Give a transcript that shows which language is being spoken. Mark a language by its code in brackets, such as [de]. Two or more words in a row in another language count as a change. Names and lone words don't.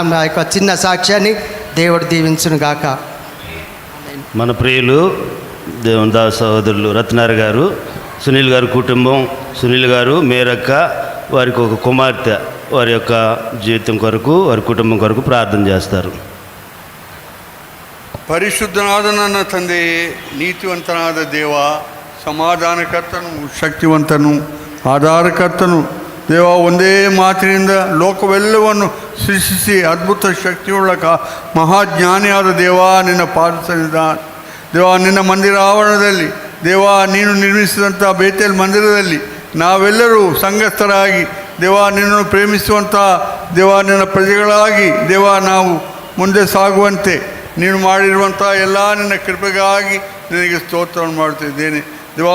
[te] నా యొక్క చిన్న సాక్ష్యాన్ని దేవుడు దీవించును గాక. మన ప్రియులు దేవుని దాస్ సహోదరులు రత్నార్ గారు, సునీల్ గారు కుటుంబం, సునీల్ గారు, మేరక్క, వారికి ఒక కుమార్తె, వారి యొక్క జీవితం కొరకు, వారి కుటుంబం కొరకు ప్రార్థన చేస్తారు. [kn] ಪರಿಶುದ್ಧನಾದ ತಂದೆ, ನೀತಿವಂತನಾದ ದೇವ, ಸಮಾಧಾನಕರ್ತನು, ಶಕ್ತಿವಂತನು, ಆಧಾರಕರ್ತನು ದೇವ, ಒಂದೇ ಮಾತಿನಿಂದ ಲೋಕವೆಲ್ಲವನ್ನು ಸೃಷ್ಟಿಸಿ ಅದ್ಭುತ ಶಕ್ತಿಯುಳ್ಳ ಮಹಾಜ್ಞಾನಿಯಾದ ದೇವ, ನಿನ್ನ ಪಾದ ಸನ್ನಿಧಾನ ದೇವ, ನಿನ್ನ ಮಂದಿರ ಆವರಣದಲ್ಲಿ ದೇವ, ನೀನು ನಿರ್ಮಿಸಿದಂಥ ಬೇತೇಲ್ ಮಂದಿರದಲ್ಲಿ ನಾವೆಲ್ಲರೂ ಸಂಘಸ್ಥರಾಗಿ ದೇವ, ನಿನ್ನನ್ನು ಪ್ರೇಮಿಸುವಂಥ ದೇವ, ನಿನ್ನ ಪ್ರಜೆಗಳಾಗಿ ದೇವ, ನಾವು ಮುಂದೆ ಸಾಗುವಂತೆ ನೀನು ಮಾಡಿರುವಂಥ ಎಲ್ಲ ನಿನ್ನ ಕೃಪೆಗಾಗಿ ನಿನಗೆ ಸ್ತೋತ್ರವನ್ನು ಮಾಡುತ್ತಿದ್ದೇನೆ ದೇವ.